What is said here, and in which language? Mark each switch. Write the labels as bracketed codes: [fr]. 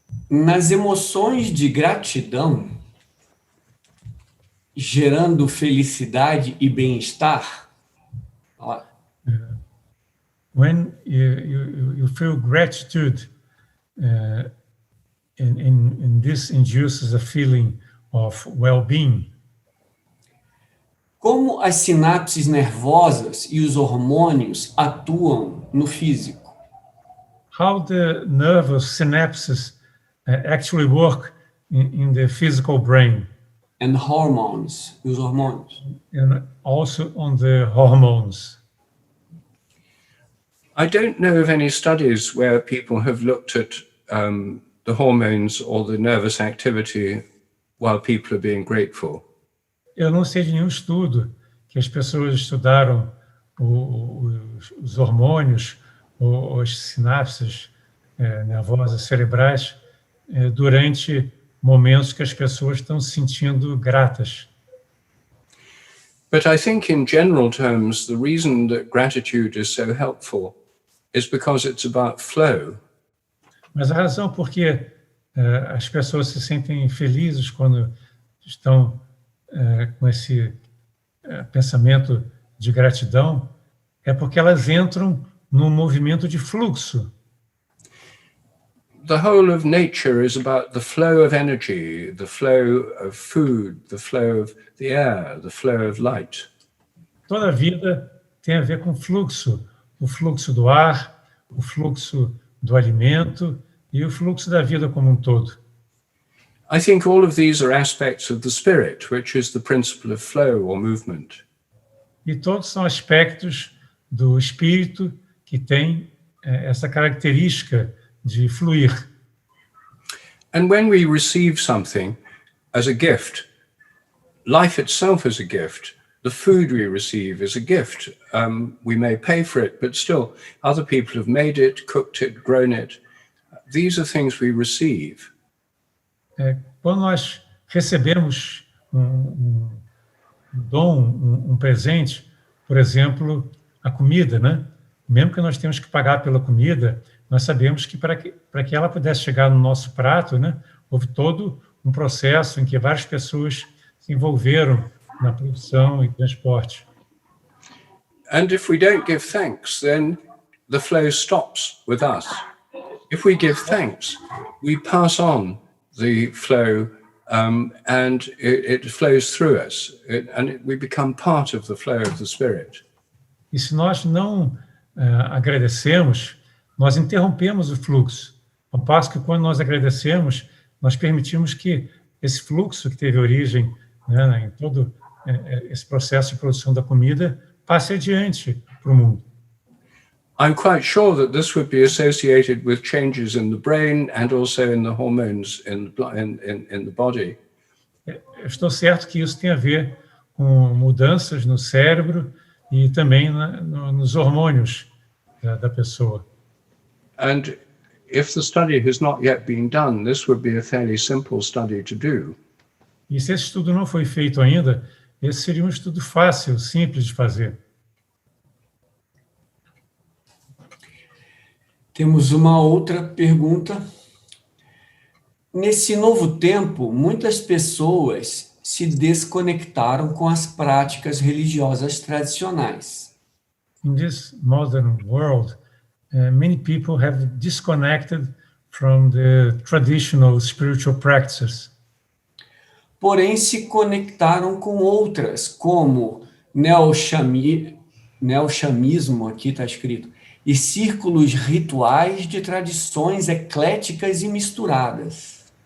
[pt] Nas emoções de gratidão, gerando felicidade e bem-estar? [en] When you feel gratitude, and this induces a feeling of well-being. [pt] Como as sinapses nervosas e os hormônios atuam no físico? [en] How the nervous synapses actually work in the physical brain. And hormones, [pt] e os hormônios. [en] And also on the hormones. I don't know of any studies where people have looked at the hormones or the nervous activity while people are being grateful. [pt] Eu não sei de nenhum estudo que as pessoas estudaram os hormônios ou as sinapses nervosas cerebrais durante momentos que as pessoas estão se sentindo gratas. [en] But I think in general terms, the reason that gratitude is so helpful is because it's about flow. [pt] Mas a razão por que as pessoas se sentem felizes quando estão com esse pensamento de gratidão é porque elas entram num movimento de fluxo. [en] The whole of nature is about the flow of energy, the flow of food, the flow of the air, the flow of light. [pt] Toda a vida tem a ver com fluxo, o fluxo do ar, o fluxo do alimento e o fluxo da vida como um todo. [en] I think all of these are aspects of the spirit, which is the principle of flow or movement. [pt] E todos são aspectos do espírito que tem essa característica de fluir. [en] And when we receive something as a gift, life itself is a gift. The food we receive is a gift. We may pay for it, but still, other people have made it, cooked it, grown it. These are things we receive. [pt] Quando nós recebemos um dom, um presente, por exemplo, a comida, né? Mesmo que nós temos que pagar pela comida, nós sabemos que para que ela pudesse chegar no nosso prato, né, houve todo um processo em que várias pessoas se envolveram na produção e transporte. [en] And if we don't give thanks, then the flow stops with us. If we give thanks, we pass on the flow, and it flows through us, we become part of the flow of the Spirit. [pt] E se nós não agradecemos, nós interrompemos o fluxo. Ao passo que quando nós agradecemos, nós permitimos que esse fluxo que teve origem, né, em todo esse processo de produção da comida passe adiante para o mundo. [en] I'm quite sure that this would be associated with changes in the brain and also in the hormones in the body. [pt] Eu estou certo que isso tem a ver com mudanças no cérebro e também nos hormônios da pessoa. [en] And if the study has not yet been done, this would be a fairly simple study to do. [pt] E se esse estudo não foi feito ainda, esse seria um estudo fácil, simples de fazer. Temos uma outra pergunta. Nesse novo tempo, muitas pessoas se desconectaram com as práticas religiosas tradicionais. [en] In this modern world, many people have disconnected from the traditional spiritual practices. [pt] Porém, se conectaram com outras, como neochamismo, aqui está escrito, e círculos rituais de tradições ecléticas e misturadas.